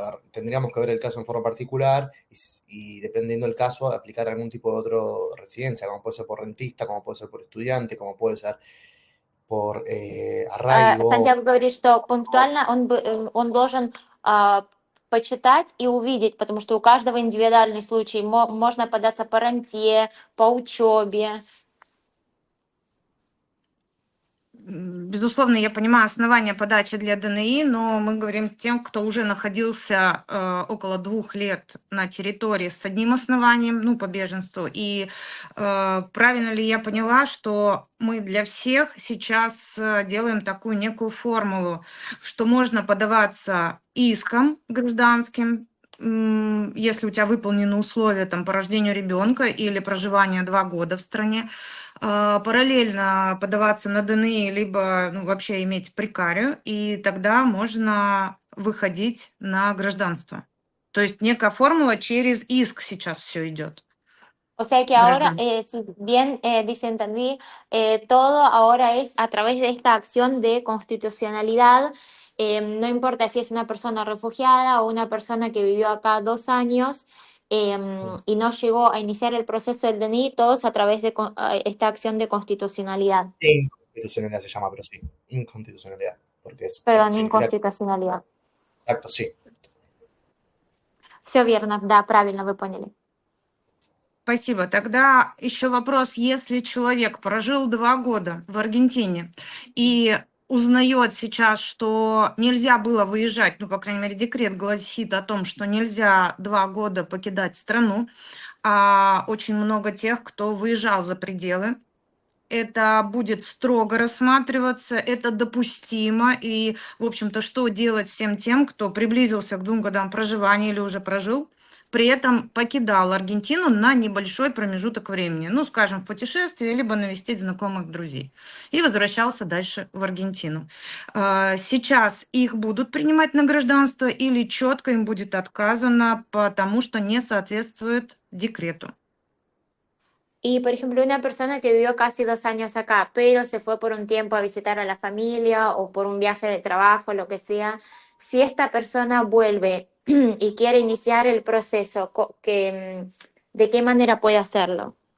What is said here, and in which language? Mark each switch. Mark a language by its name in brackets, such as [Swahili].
[Spanish] A ver, tendríamos que ver el caso en forma particular y dependiendo del caso, aplicar algún tipo de otro residencia, como puede ser por rentista, como puede ser por estudiante, como puede ser por arraigo. [Russian] Сантьяго говорит, что пунктуально он должен почитать и увидеть, потому что у каждого индивидуальный случай. Можно податься по ренте, по учебе. Безусловно, я понимаю основания подачи для ДНИ, но мы говорим тем, кто уже находился около 2 лет на территории с одним основанием, ну, по беженству. И правильно ли я поняла, что мы для всех сейчас делаем такую некую формулу, что можно подаваться иском гражданским, если у тебя выполнены условия там, по рождению ребенка или проживания 2 года в стране, параллельно подаваться на ДНИ, либо вообще иметь прекарию, и тогда можно выходить на гражданство. То есть некая формула через иск сейчас все идет. [Spanish] O sea que ahora, si bien entendí, todo ahora es a través de esta acción de constitucionalidad. No importa si es una persona refugiada o una persona que vivió acá 2 años y no llegó a iniciar el proceso del DNI, todos a través de esta acción de constitucionalidad. Inconstitucionalidad se llama, pero sí, inconstitucionalidad. Porque es, Perdón, inconstitucionalidad. Exacto, sí. [Russian] Все верно, да, правильно вы поняли. Спасибо. Тогда еще вопрос, если человек прожил 2 года в Аргентине и узнает сейчас, что нельзя было выезжать, ну, по крайней мере, декрет гласит о том, что нельзя 2 года покидать страну, а очень много тех, кто выезжал за пределы, это будет строго рассматриваться, это допустимо. И, в общем-то, что делать всем тем, кто приблизился к 2 годам проживания или уже прожил, при этом покидал Аргентину на небольшой промежуток времени, ну, скажем, в путешествие, либо навестить знакомых друзей, и возвращался дальше в Аргентину. Сейчас их будут принимать на гражданство или четко им будет отказано, потому что не соответствует декрету? [Spanish] Y, por ejemplo, una persona que vivió casi 2 años acá, pero se fue por un tiempo a visitar a la familia o por un viaje de trabajo, lo que sea, si esta persona vuelve y quiere iniciar el proceso, ¿de qué manera puede hacerlo?